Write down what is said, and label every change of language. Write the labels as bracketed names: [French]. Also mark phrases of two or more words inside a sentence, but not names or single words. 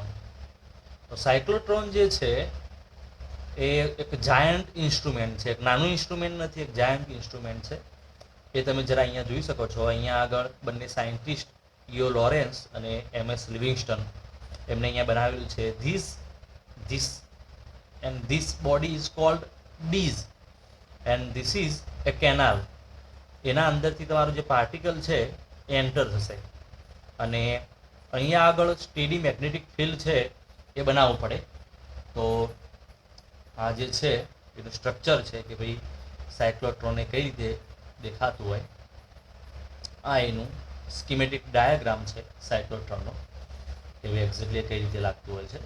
[Gujarati] તો સાયક્લોટ્રોન જે છે એ એક [English] giant instrument [Gujarati] છે, એક નાનું ઇન્સ્ટ્રુમેન્ટ નથી, એક [English] giant instrument [Gujarati] છે. એ તમે જરા અહીંયા જોઈ શકો છો. અહીંયા આગળ બંને સાયન્ટિસ્ટ યો લોરેન્સ અને MS લિવિંગસ્ટન એમને અહીંયા બનાવેલું છે. [English] this body is called Ds and this is a canal. [Gujarati] એના અંદરથી તમારું જે પાર્ટિકલ છે એ એન્ટર થશે અને અહીંયા આગળ [English] steady magnetic field [Gujarati] છે એ બનાવવું પડે. તો આ જે છે એનું સ્ટ્રક્ચર છે કે ભાઈ સાયક્લોટ્રોનને કઈ રીતે દેખાતું હોય, આ એનું [English] schematic diagram [Gujarati] છે સાયક્લોટ્રોનનો, એવું એક્ઝેક્ટલી કઈ રીતે લાગતું હોય છે.